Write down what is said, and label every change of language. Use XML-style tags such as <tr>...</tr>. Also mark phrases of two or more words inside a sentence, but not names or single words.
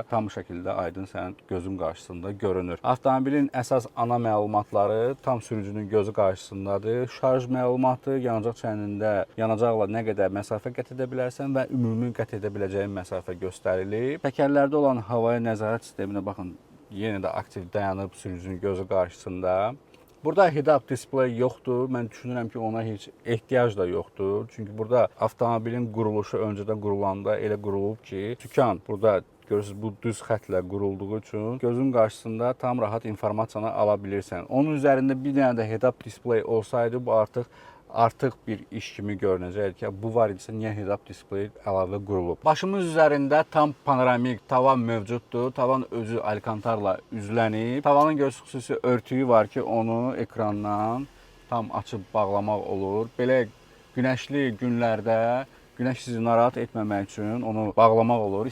<az>Tam şəkildə aydın sənin gözün qarşısında görünür. Avtomobilin əsas ana məlumatları tam sürücünün gözü qarşısındadır. Şarj məlumatı, yanacaq çənində yanacaqla nə qədər məsafə qət edə bilərsən və ümumi qət edə biləcəyin məsafə göstərilib. Təkərlərdə olan havaya nəzarət sisteminə baxın. Yenə də aktiv dayanıb sürücünün gözü qarşısında. Burada</az> <en>head-up display</en> <az>yoxdur. Mən düşünürəm ki, ona heç ehtiyac da yoxdur. Çünki burada avtomobilin quruluşu öncədən qurulanda elə qurulub ki, sükan burada görürsünüz, bu düz xətlə qurulduğu üçün gözün qarşısında tam rahat informasiyanı ala bilirsən. Onun üzərində bir dənə də</az> <en>head-up display</en> <az>olsaydı, bu artıq bir iş kimi görünəcək ki, bu var idisə niyə</az> <en>head-up display</en> <az>əlavə qurulub. Başımız üzərində tam panoramik tavan mövcuddur. Tavan özü alkantarla üzlənib. Tavanın xüsusi örtüyü var ki, onu ekrandan tam açıb bağlamaq olur. Belə günəşli günlərdə Günəş sizi narahat etməmək üçün onu bağlamaq olur.</az>